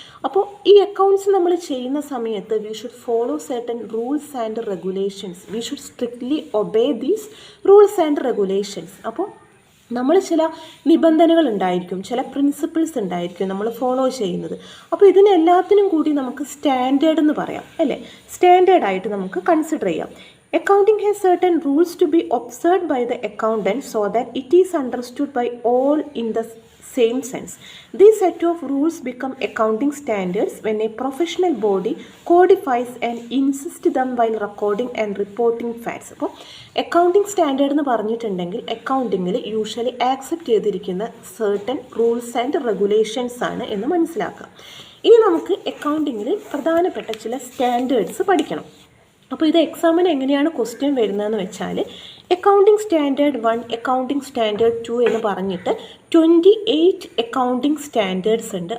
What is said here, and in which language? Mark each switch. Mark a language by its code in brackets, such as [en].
[ml] അപ്പോൾ ഈ അക്കൗണ്ട്സ് നമ്മൾ ചെയ്യുന്ന സമയത്ത് [en] We should follow certain rules and regulations. We should strictly obey these rules and regulations. [ml] അപ്പോൾ നമ്മൾ ചില നിബന്ധനകൾ ഉണ്ടായിരിക്കും, ചില പ്രിൻസിപ്പിൾസ് ഉണ്ടായിരിക്കും നമ്മൾ ഫോളോ ചെയ്യുന്നത്. അപ്പോൾ ഇതിനെല്ലാത്തിനും കൂടി നമുക്ക് സ്റ്റാൻഡേർഡ് എന്ന് പറയാം അല്ലേ. സ്റ്റാൻഡേർഡായിട്ട് നമുക്ക് കൺസിഡർ ചെയ്യാം. [en] Accounting has certain rules to be observed by the accountant so that it is understood by all in the same sense. These set of rules become accounting standards when a professional body codifies and insists them while recording and reporting facts. [ml] അപ്പോൾ accounting standard എന്ന് പറഞ്ഞിട്ടുണ്ടെങ്കിൽ അക്കൗണ്ടിങ്ങിൽ usually accept ചെയ്തിരിക്കുന്ന certain rules and regulations ആണ് എന്ന് മനസ്സിലാക്കാം. ഇനി നമുക്ക് അക്കൗണ്ടിങ്ങിൽ പ്രധാനപ്പെട്ട ചില സ്റ്റാൻഡേർഡ്സ് പഠിക്കണം. അപ്പോൾ ഇത് എക്സാമിന് എങ്ങനെയാണ് ക്വസ്റ്റ്യൻ വരുന്നതെന്ന് വെച്ചാൽ അക്കൗണ്ടിങ് സ്റ്റാൻഡേർഡ് 1, അക്കൗണ്ടിങ് സ്റ്റാൻഡേർഡ് 2 എന്ന് പറഞ്ഞിട്ട് 28 അക്കൗണ്ടിങ് സ്റ്റാൻഡേർഡ്സ് ഉണ്ട്.